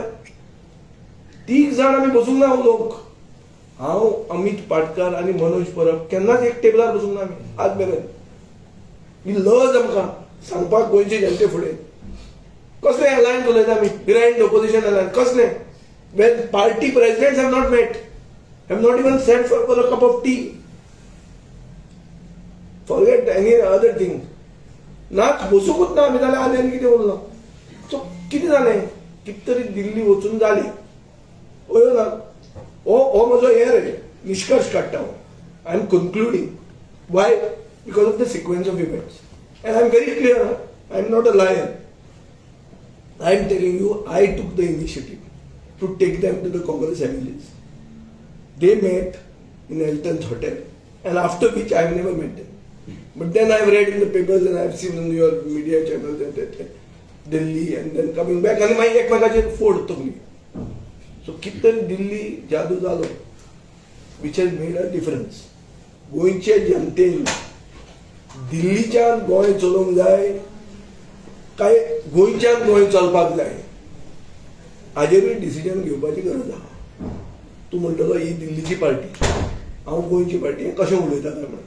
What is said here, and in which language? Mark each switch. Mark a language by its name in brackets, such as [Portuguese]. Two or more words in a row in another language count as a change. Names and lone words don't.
[Konkani] 3 जाण आमी बसूंक ना उलोवंक. हांव, अमित पाटकार आनी मनोज परब केन्नाच एक टेबलार बसूंक ना आमी आज मेरेन. ही लज आमकां सांगपाक गोंयचे जनते फुडें. कसलें अलायन्स उलयता आमी, [English] behind opposition alliance [Konkani] कसलें? [English] when party presidents have not met, have not even sat for a cup of tea. Forget any other thing. [Konkani] नाच बसूकूच ना आमी जाल्यार आनी कितें उरलां. सो कितें जालें, कितें तरी दिल्ली वचून जालें. ओयो ना, हो म्हजो हें रे निश्कर्श काडटा हांव. [English] I am concluding. Why? Because of the sequence of events. And I am very clear, I am not a liar. I am telling you, I took the initiative to take them to the Congress MLAs. They met in Elton's hotel, and after which I have never met them. But then I have read in the papers and I have seen on your media channels that Delhi and then coming back, and my [Konkani] एकमेकाचे फोड तगली. So कितरी दिल्ली जादू जालो, [English] which has made a difference. [Konkani] गोंयचे जनतेन दिल्लीच्यान गोंय चलोवंक जाय काय गोंयच्यान गोंय चलपाक जाय, हाजेरूय डिसिजन घेवपाची गरज आहा. तूं म्हणटलो ही दिल्लीची पार्टी, हांव गोंयची पार्टी, हें कशें उलयता काय म्हणून.